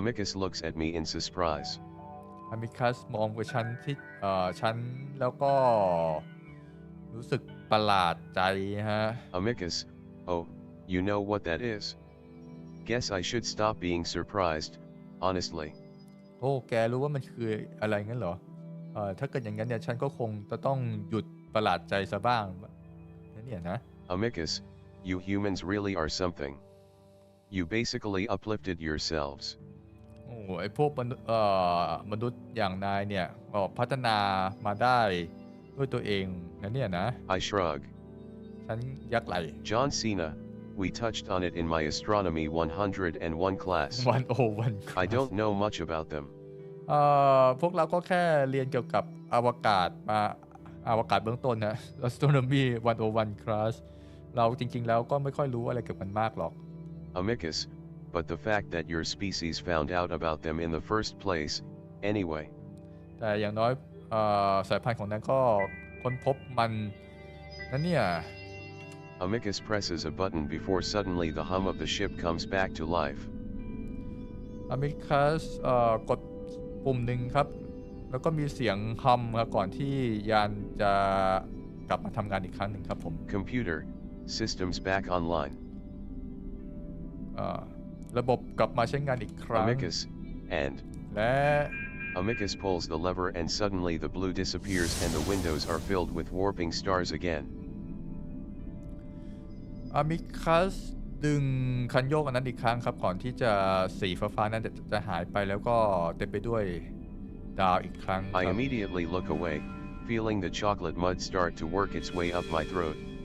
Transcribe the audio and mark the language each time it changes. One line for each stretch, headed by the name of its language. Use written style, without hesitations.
English: Amicus looks at me in surprise.
Thai: Amicus มองไปฉันแล้วก็รู้สึกประหลาดใจฮะ
English: Amicus, oh, you know what that is? Guess I should stop being surprised, honestly.
Thai: โอ้แกรู้ว่ามันคืออะไรงั้นเหรอถ้าเกิดอย่างนั้นเนี่ยฉันก็คงจะต้องหยุดประหลาดใจซะบ้างนั่นเนี่ยนะ
English: Amicus, you humans really are something. You basically uplifted yourselves.
Thai: โอ้ไอพวกมนุษย์อย่างนายเนี่ยพัฒนามาได้ด้วยตัวเองนั่นเนี่ยนะ
English: I shrug.
Thai: ฉันยักไหล
English: John Cena, we touched on it in my astronomy 101 class. 101 I don't know much about them.
Thai: พวกเราก็แค่เรียนเกี่ยวกับอวกาศเบื้องต้นนะ
English: Astronomy 101 class
Thai: เราจริงๆแล้วก็ไม่ค่อยรู้อะไรเกี่ยวกับมันมากหรอก
English: Amicus, but the fact that your species found out about them in the first place, anyway.
Thai: แต่อย่างน้อยสายพันธุ์ของนั้นก็ค้นพบมันนั่นเนี่ย
English: Amicus presses a button before suddenly the hum of the ship comes back to life.
Thai: Amicus กดปุ่มหนึ่งครับแล้วก็มีเสียงฮัมครับก่อนที่ยานจะกลับมาทำงานอีกครั้งหนึ่งครับผม
English: Computer, systems back online.
Thai: ระบบกลับมาใช้งานอีกครั้ง
English: Amicus, and
Thai: และ
English: Amicus pulls the lever and suddenly the blue disappears and the windows are filled with warping stars again.
Thai: Amicus ดึงคันโยกอันนั้นอีกครั้งครับก่อนที่จะสีฟ้าๆนั้นจะหายไปแล้วก็เต็มไปด้วยดาวอีกครั้ง
English: I immediately look away, feeling the chocolate mud start to work its way up my throat.